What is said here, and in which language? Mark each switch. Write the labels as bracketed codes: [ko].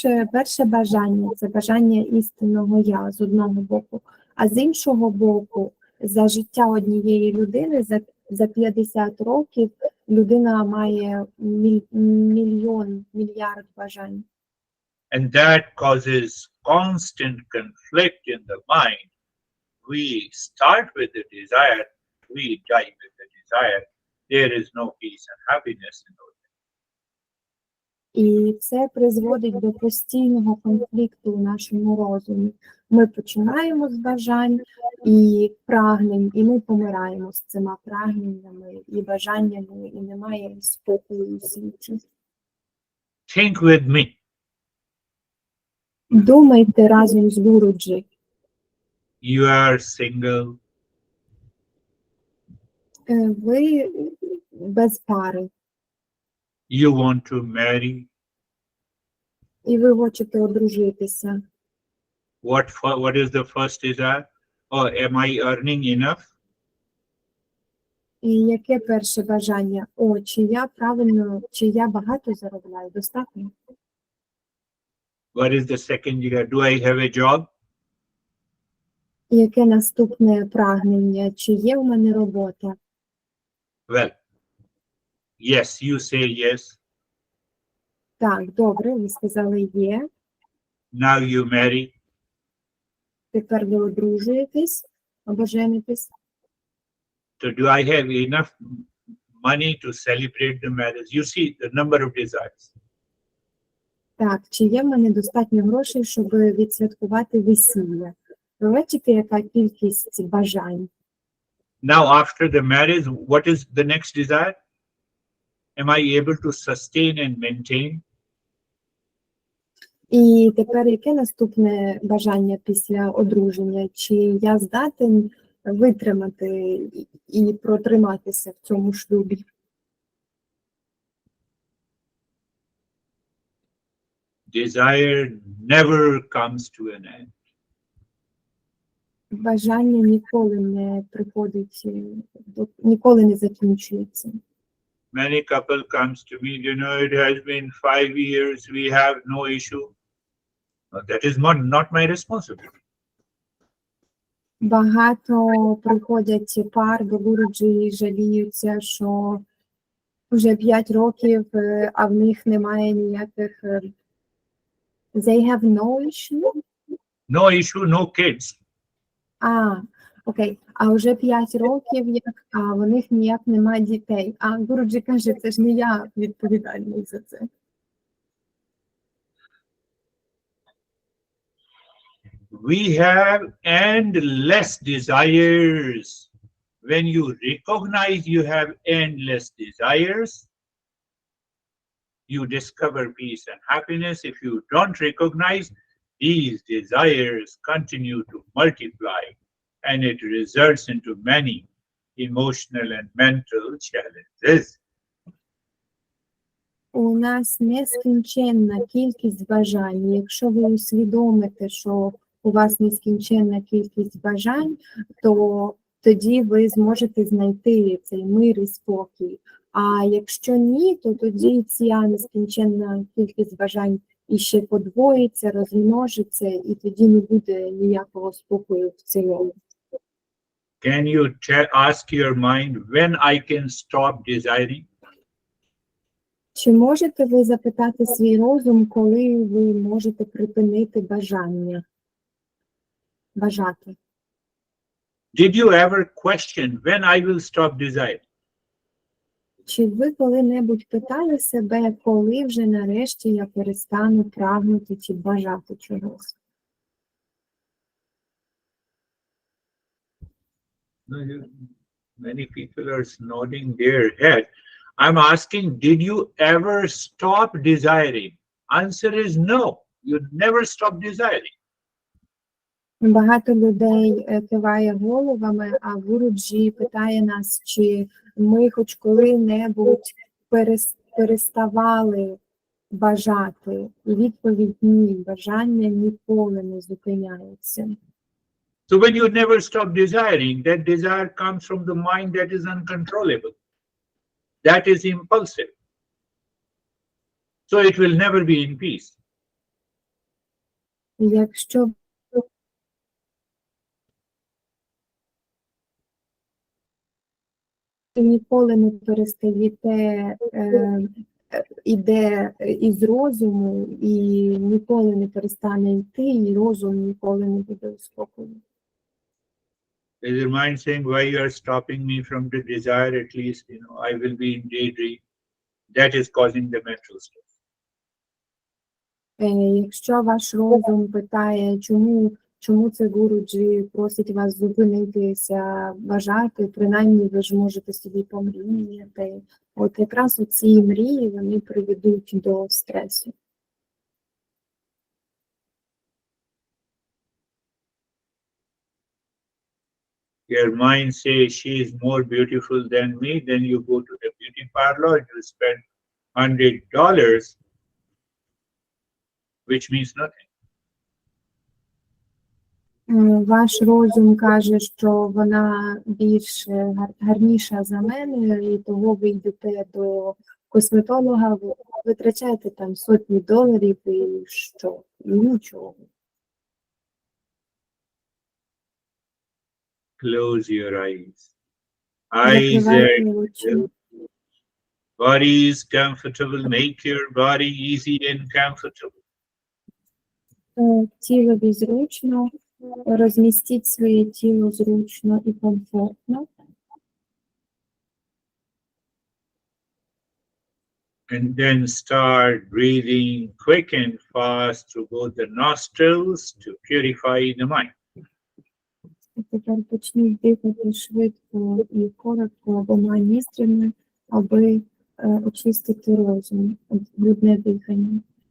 [uk] Перше бажання – це бажання істинного «я» з одного боку, а з іншого боку, за життя однієї людини, за 50 років, людина має мільярд бажань. [en] And that causes constant conflict in the mind. We start with the desire, we die with the desire. There is no peace and happiness in those. [uk] І це призводить до постійного конфлікту у нашому розумі. Ми починаємо з бажань і прагнень, і ми помираємо з цими прагненнями і бажаннями, і немає спокою у світі. [en] Think with me. [uk] Думайте разом з Гуруджі. [en] You are single. [uk] Ви без пари, [en] You want to marry. [uk] і ви хочете одружитися. [en] What is the first desire? Oh, am I earning enough? [uk] І яке перше бажання? О, чи я багато заробляю? Достатньо? [en] What is the second desire? Do I have a job? [uk] І яке наступне прагнення? Чи є в мене робота? [en] Well, yes, you say yes. [uk] Так, добре, ви сказали є. [en] Now you marry. [uk] Тепер ви одружуєтесь або женитесь. [en] So do I have enough money to celebrate the marriage? You see the number of desires. [uk] Так, чи є в мене достатньо грошей, щоб відсвяткувати весілля? Ви бачите, яка кількість бажань? [en] Now after the marriage, what is the next desire? Am I able to sustain and maintain? [uk] І тепер яке наступне бажання після одруження? Чи я здатен витримати і протриматися в цьому шлюбі? [en] Desire never comes to an end. [uk] бажання ніколи не приходить, ніколи не закінчується. [en] Many couple comes to me, it has been 5 years, we have no issue. That is not my responsibility. [uk] Багато приходять пар до Гуруджі і жаліються, що вже 5 років, а в них немає ніяких... [en] They have no issue? No issue, no kids. [uk] Окей. А вже 5 років, а в них ніяк немає дітей. А Гуруджі каже, це ж не я відповідальний за це. [en] We have endless desires. When you recognize you have endless desires, you discover peace and happiness. If you don't recognize, these desires continue to multiply, and it results into many emotional and mental challenges. [uk] У нас нескінченна кількість бажань. Якщо ви усвідомите, що у вас нескінченна кількість бажань, то тоді ви зможете знайти цей мир і спокій. А якщо ні, то тоді ця нескінченна кількість бажань іще подвоїться, розмножиться, і тоді не буде ніякого спокою в цілому. [en] Can you ask your mind when I can stop desiring? [uk] Чи можете ви запитати свій розум, коли ви можете припинити бажання? Бажати. [en] Did you ever question when I will stop desiring? [uk] Чи ви коли-небудь питали себе, коли вже нарешті я перестану прагнути чи бажати чогось? [en] Many people are nodding their head. I'm asking, did you ever stop desiring? Answer is no. You never stop desiring. [uk] Багато людей киває головами, а Гуруджі питає нас, чи ми хоч коли-небудь переставали бажати. І відповідь – ні, бажання ніколи не зупиняється. [en] So when you never stop desiring, that desire comes from the mind that is uncontrollable. That is impulsive. So it will never be in peace. [uk] Якщо ви ніколи не перестаєте, іде із розуму, і ніколи не перестане йти, і розум ніколи не буде у спокою. [en] Is your mind saying, why you are stopping me from the desire? At least, I will be in daydream. That is causing the mental stress. [uk] Якщо ваш розум питає, чому це Гуруджі просить вас зупинитися, бажати, принаймні ви ж можете собі помріяти. От якраз ці мрії, вони приведуть до стресу. [en] Your mind says she is more beautiful than me, then you go to the beauty parlor and you spend $100, which means nothing. [uk] Ваш розум каже, що вона більш гарніша за мене, і того ви йдете до косметолога, ви витрачаєте там сотні доларів, і що? Нічого. [en] Close your eyes. Eyes are good. Body is comfortable. Make your body easy and comfortable. [uk] Тілові зручно, розмістіть своє тіло зручно і комфортно. [en] And then start breathing quick and fast through both the nostrils to purify the mind. [uk] І тепер почніть дихати швидко і коротко обома ніздрями, аби очистити розум, грудне дихання.